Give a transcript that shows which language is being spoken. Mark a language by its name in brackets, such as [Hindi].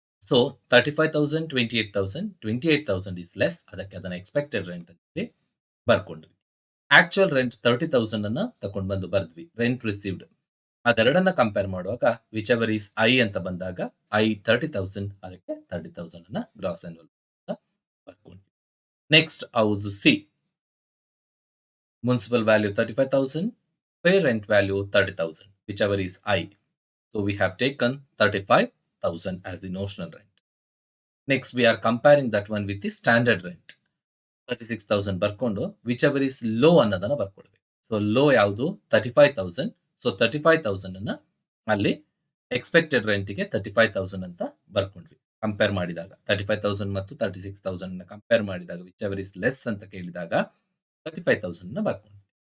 [Kannada] So 35,000 28,000 [English] is less, [Kannada] ಅದಕ್ಕೆ ಅದನ್ನ expected rent ಅಂತ ಬರ್ಕೊಂಡ್ವಿ. ಆಕ್ಚುಯಲ್ ರೆಂಟ್ 30,000 ಅನ್ನ ತಗೊಂಡ್ ಬಂದು ಬರ್ದ್ವಿ ರೆಂಟ್ ರಿಸೀವ್ಡ್. ಅದೆರಡನ್ನ ಕಂಪೇರ್ ಮಾಡುವಾಗ [English] whichever is I [Kannada] ಅಂತ ಬಂದಾಗ ಐ 30,000, ಅದಕ್ಕೆ 30,000 ಅನ್ನ ಗ್ರಾಸ್ ಆನ್ಯುವಲ್ ಅಂತ ಬರ್ಕೊಂಡ್ವಿ. Next house C. [English] Municipal value 35,000, fair rent value 30,000, whichever is I. So we have taken 35,000 as the notional rent. Next we are comparing that one with the standard rent. [Kannada] 36,000 ಬರ್ಕೊಂಡು [English] whichever is low [Kannada] ಅನ್ನೋದನ್ನ ಬರ್ಕೊಳ್ಬೇಕು. So low ಯಾವುದು 35,000. So 35,000 ಅನ್ನ ಅಲ್ಲಿ expected ರೆಂಟ್ಗೆ 35,000 ಅಂತ ಬರ್ಕೊಂಡ್ವಿ. Compare ಮಾಡಿದಾಗ 35,000 ಮತ್ತು 36,000 ಅನ್ನ compare ಮಾಡಿದಾಗ [English] whichever is less [Kannada] ಅಂತ ಕೇಳಿದಾಗ 35,000 ನ ಬರ್ಕೊಂಡ್ವಿ.